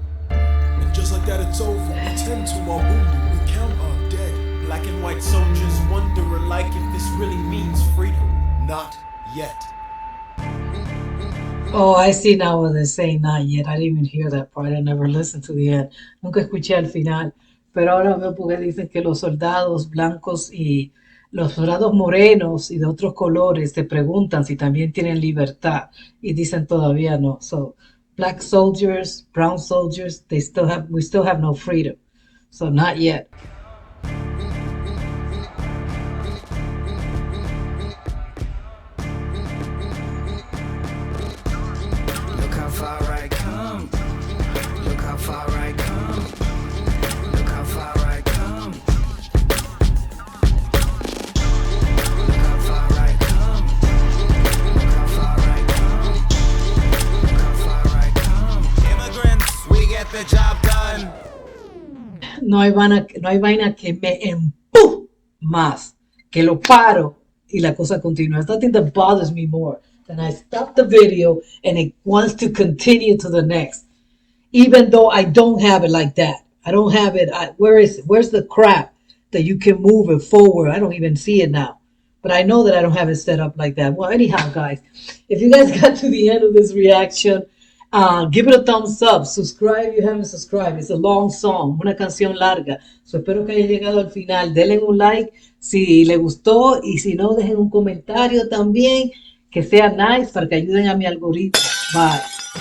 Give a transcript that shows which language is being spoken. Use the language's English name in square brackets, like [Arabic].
[English] And just like that, it's over. We tend to our wounded. We count our dead. Black and white soldiers wonder alike if this really means freedom. Not yet. Oh, I see now what they're saying not yet. I didn't even hear that part. I never listened to the end. [Spanish] Nunca escuché al final. Pero ahora veo porque dicen que los soldados blancos y los soldados morenos y de otros colores te preguntan si también tienen libertad y dicen todavía no. [English] So, black soldiers, brown soldiers, we still have no freedom. So, not yet. Look how far I come. Look how far I come. Look how far I come. Look how far I come. Look how far I come. Look how far I come. Immigrants, we get the job done. [Spanish] No hay vaina que me empuje más, que lo paro y la cosa continúa. [English] There's nothing that bothers me more than I stop the video and it wants to continue to the next. Even though I don't have it like that. I don't have it. Where is it? Where's the crap that you can move it forward? I don't even see it now. But I know that I don't have it set up like that. Well, anyhow, guys, if you guys got to the end of this reaction, give it a thumbs up. Subscribe if you haven't subscribed. It's a long song, [Spanish] una canción larga. So espero que haya llegado al final. Denle un like si le gustó y si no, dejen un comentario también que sea nice para que ayuden a mi algoritmo. Bye.